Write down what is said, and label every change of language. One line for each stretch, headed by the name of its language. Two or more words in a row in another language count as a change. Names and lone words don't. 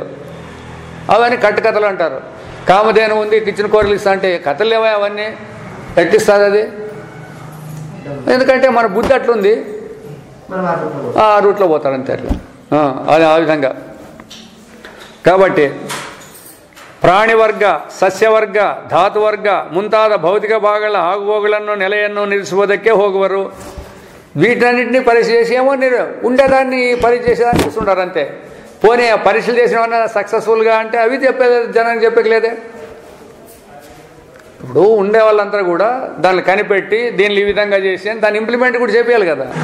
Telugu: అవన్నీ కట్టుకథలు అంటారు. కామధేను ఉంది కిచెన్ కూరలు ఇస్తా అంటే కథలు లేవా? అవన్నీ ఎట్టిస్తుంది అది? ఎందుకంటే మన బుద్ధి అట్లుంది, ఆ రూట్లో పోతారు అంతే. అట్లా అది ఆ విధంగా.
Kannada: కాబట్టి ಪ್ರಾಣಿವರ್ಗ ಸಸ್ಯವರ್ಗ ಧಾತುವರ್ಗ ಮುಂತಾದ ಭೌತಿಕ ಭಾಗಗಳ ಆಗುಹೋಗುಗಳನ್ನು ನೆಲೆಯನ್ನು ನಿಲ್ಲಿಸುವುದಕ್ಕೆ ಹೋಗುವರು.
Telugu: వీటన్నింటినీ పరీక్ష చేసి ఏమో మీరు ఉండేదాన్ని పరీక్ష చేసేదాన్ని చూస్తుంటారు అంతే. పోనీ పరీక్షలు చేసినవన్నా సక్సెస్ఫుల్గా అంటే అవి చెప్పేది జనానికి చెప్పలేదే. ఇప్పుడు ఉండే వాళ్ళంతా కూడా దాన్ని కనిపెట్టి దీన్ని ఈ విధంగా చేసి దాన్ని ఇంప్లిమెంట్ కూడా చేయాలి కదా.